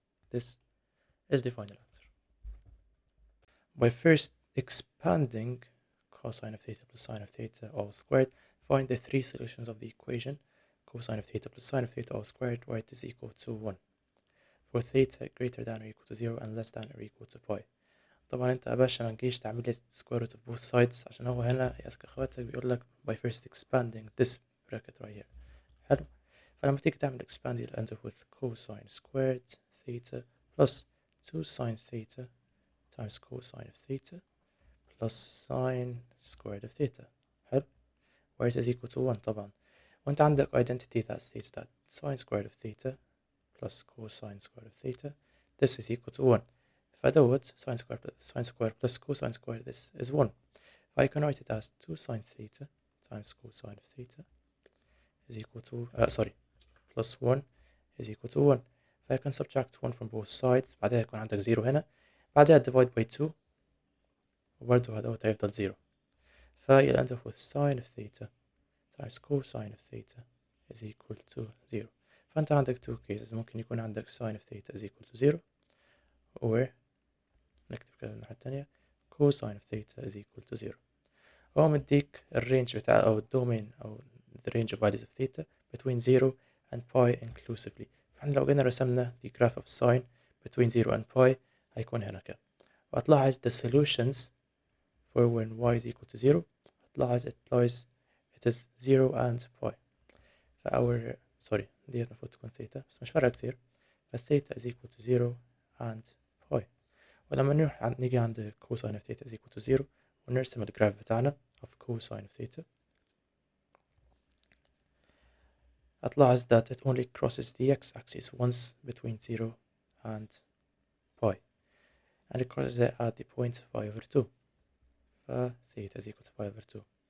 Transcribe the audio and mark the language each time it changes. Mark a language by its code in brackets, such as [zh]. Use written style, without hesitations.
[en] This is the final answer. By first expanding cosine of theta plus sine of theta all squared, find the 3 solutions of the equation cosine of theta plus sine of theta all squared where it is equal to 1 for theta greater than or equal to 0 and less than or equal to pi. [ar] طبعا انت يا باشا ما تجيش تعمل لي [en] square root of both sides [ar] عشان هو هنا ياسك اخواتك بيقول لك [en] by first expanding this bracket right here. [ar] حلو. فلما تيجي تعمل [en] expand you'll end up with cosine squared theta plus 2 sine theta times cosine of theta plus sine squared of theta. [ar] حلو. [en] where it is equal to 1 [ar] طبعا. وانت عندك [en] identity that states that sine squared of theta plus cosine squared of theta this is equal to 1. [ar] فدوت [en] sine squared plus cosine squared this is 1. I can write it as 2 sine theta times cosine of theta is equal to plus 1 is equal to 1. I can subtract 1 from both sides. [ar] بعدها يكون عندك 0 هنا. بعدها [en] divide by 2 [ar] وبرضه هدوت هيفضل 0. [en] you'll end up with sine of theta times cosine of theta is equal to 0. [ar] فأنت عندك 2 cases. ممكن يكون عندك [en] sine of theta is equal to 0 or [ar] نكتب كده الناحية التانية [en] cosine of theta is equal to 0. [ar] هو مديك الرينج بتاع أو الدومين أو [en] the range of values of theta between 0 and pi inclusively. [ar] فاحنا لو جينا رسمنا [en] the graph of sine between 0 and pi [ar] هيكون هنا كده. وهتلاحظ [en] the solutions for when y is equal to 0 [ar] هتلاحظ [en] it is 0 and pi. [ar] فأور [en] sorry [ar] دي المفروض تكون ثيتا بس مش فارقة كتير. فالثيتا [en] is equal to 0 and pi. [ar] ولما نيجي عند [en] cosine of theta is equal to 0 [ar] ونرسم الجراف بتاعنا [en] of cosine of theta [ar] هتلاحظ [en] that it only crosses the x-axis once between 0 and pi and it crosses it at the point pi over 2 ف theta is equal to pi over 2.